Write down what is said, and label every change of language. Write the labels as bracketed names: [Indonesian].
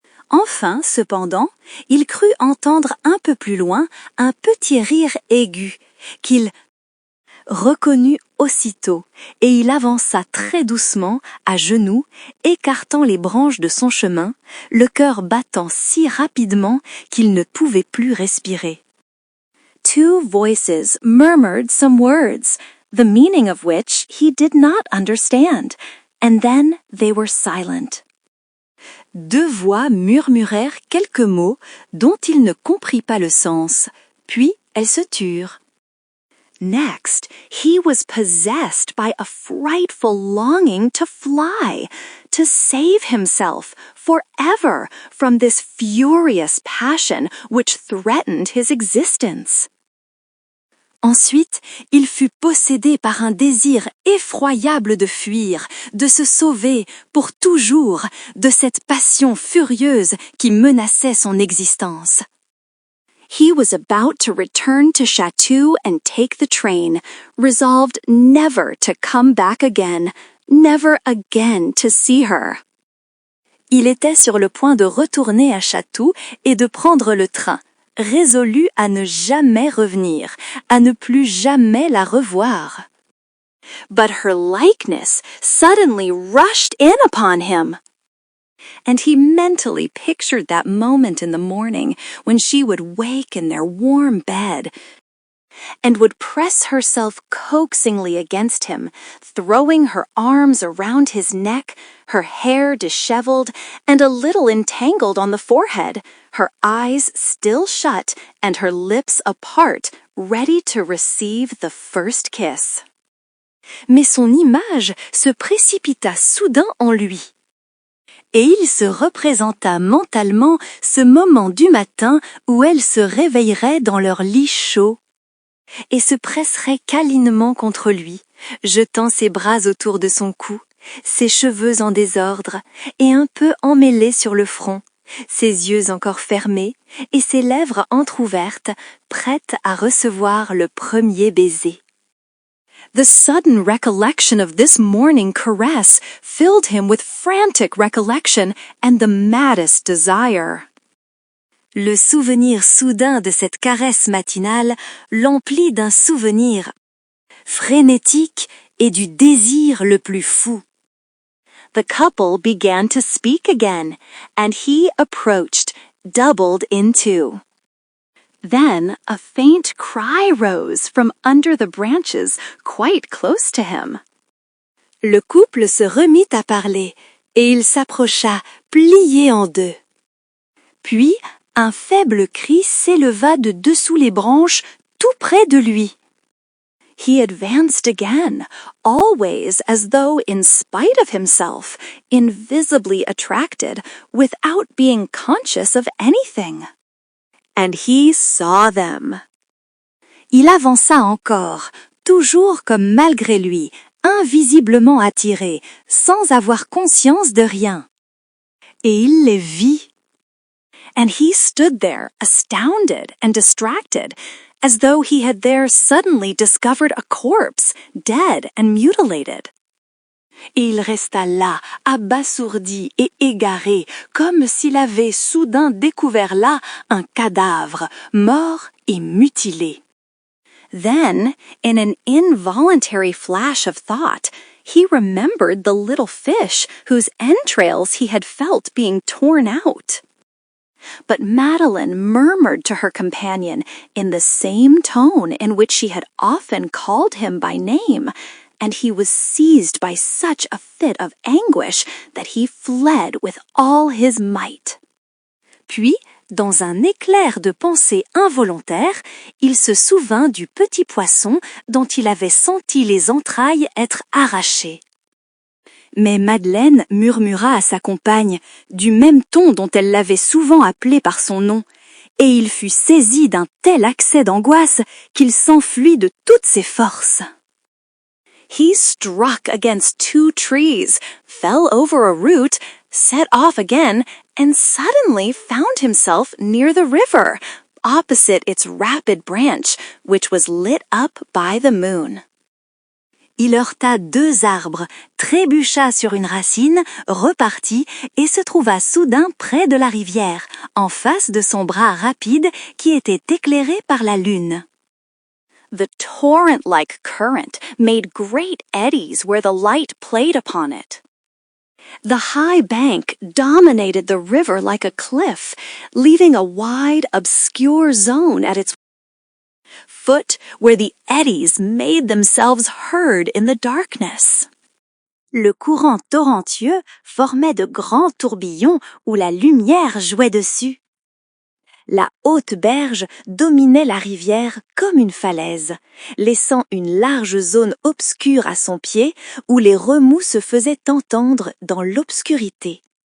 [French] Enfin, cependant, il crut entendre un peu plus loin un petit rire aigu, qu'il reconnut aussitôt, et il avança très doucement, à genoux, écartant les branches de son chemin, le cœur battant si rapidement qu'il ne pouvait plus respirer. [English] Two voices murmured some words, the meaning of which he did not understand, and then they were silent. [French] Deux voix murmurèrent quelques mots dont il ne comprit pas le sens, puis elles se turent. [English] Next, he was possessed by a frightful longing to fly, to save himself forever from this furious passion which threatened his existence. [French] Ensuite, il fut possédé par un désir effroyable de fuir, de se sauver pour toujours de cette passion furieuse qui menaçait son existence. [English] He was about to return to Chatou and take the train, resolved never to come back again, never again to see her. [French] Il était sur le point de retourner à Chatou et de prendre le train, résolu à ne jamais revenir, à ne plus jamais la revoir. [English] But her likeness suddenly rushed in upon him. And he mentally pictured that moment in the morning when she would wake in their warm bed and would press herself coaxingly against him, throwing her arms around his neck, her hair disheveled and a little entangled on the forehead, her eyes still shut and her lips apart, ready to receive the first kiss. [French] Mais son image se précipita soudain en lui. Et il se représenta mentalement ce moment du matin où elle se réveillerait dans leur lit chaud et se presserait câlinement contre lui, jetant ses bras autour de son cou, ses cheveux en désordre et un peu emmêlés sur le front, ses yeux encore fermés et ses lèvres entr'ouvertes, prêtes à recevoir le premier baiser. [English] The sudden recollection of this morning caress filled him with frantic recollection and the maddest desire. [French] Le souvenir soudain de cette caresse matinale l'emplit d'un souvenir frénétique et du désir le plus fou. [English] The couple began to speak again, and he approached, doubled in two. Then a faint cry rose from under the branches quite close to him. [French] Le couple se remit à parler, et il s'approcha, plié en deux. Puis, un faible cri s'éleva de dessous les branches, tout près de lui. [English] He advanced again, always as though in spite of himself, invisibly attracted, without being conscious of anything. And he saw them. [French] Il avança encore, toujours comme malgré lui, invisiblement attiré, sans avoir conscience de rien. Et il les vit. [English] And he stood there, astounded and distracted, as though he had there suddenly discovered a corpse, dead and mutilated. [French] Et il resta là, abasourdi et égaré, comme s'il avait soudain découvert là un cadavre, mort et mutilé. [English] Then, in an involuntary flash of thought, he remembered the little fish whose entrails he had felt being torn out. But Madeline murmured to her companion in the same tone in which she had often called him by name, and he was seized by such a fit of anguish that he fled with all his might. [French] Puis, dans un éclair de pensée involontaire, il se souvint du petit poisson dont il avait senti les entrailles être arrachées. Mais Madeleine murmura à sa compagne, du même ton dont elle l'avait souvent appelé par son nom, et il fut saisi d'un tel accès d'angoisse qu'il s'enfuit de toutes ses forces. [English] He struck against two trees, fell over a root, set off again, and suddenly found himself near the river, opposite its rapid branch, which was lit up by the moon. [French] Il heurta deux arbres, trébucha sur une racine, repartit et se trouva soudain près de la rivière, en face de son bras rapide qui était éclairé par la lune. [English] The torrent-like current made great eddies where the light played upon it. The high bank dominated the river like a cliff, leaving a wide, obscure zone at its foot where the eddies made themselves heard in the darkness. [French] Le courant torrentueux formait de grands tourbillons où la lumière jouait dessus. La haute berge dominait la rivière comme une falaise, laissant une large zone obscure à son pied où les remous se faisaient entendre dans l'obscurité.